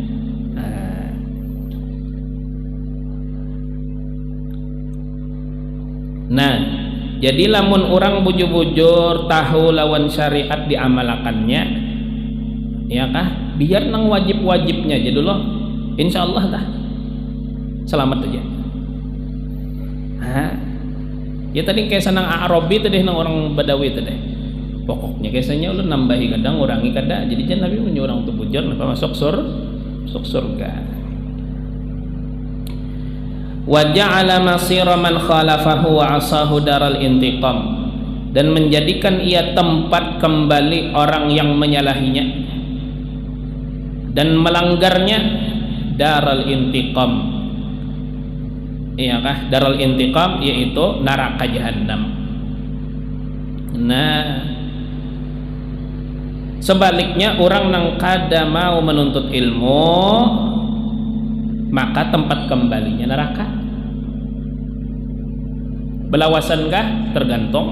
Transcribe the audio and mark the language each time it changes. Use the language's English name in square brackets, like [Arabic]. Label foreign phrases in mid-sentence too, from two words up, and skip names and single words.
[Banjar] Nah jadi lamun orang bujur-bujur tahu lawan syariat diamalakannya ya kah, biar nang wajib-wajibnya aja dulu insyaallah dah selamat aja. Ya tadi kayak senang Arabi tadi nang orang Badawi tadi pokoknya kesanya lu nambahi kadang urangi kada, jadi jangan Nabi menyuruh untuk bujur napa masuk surga. [Arabic] وجعل مصير من خالفه وعصاه دار الانتقام, [Banjar] dan menjadikan ia tempat kembali orang yang menyalahinya dan melanggarnya [Arabic] دار الانتقام. [Banjar] Iyakah [Arabic] دار الانتقام [Banjar] yaitu neraka jahanam. Nah sebaliknya orang nang kada mau menuntut ilmu maka tempat kembalinya neraka. Belawasankah? Tergantung.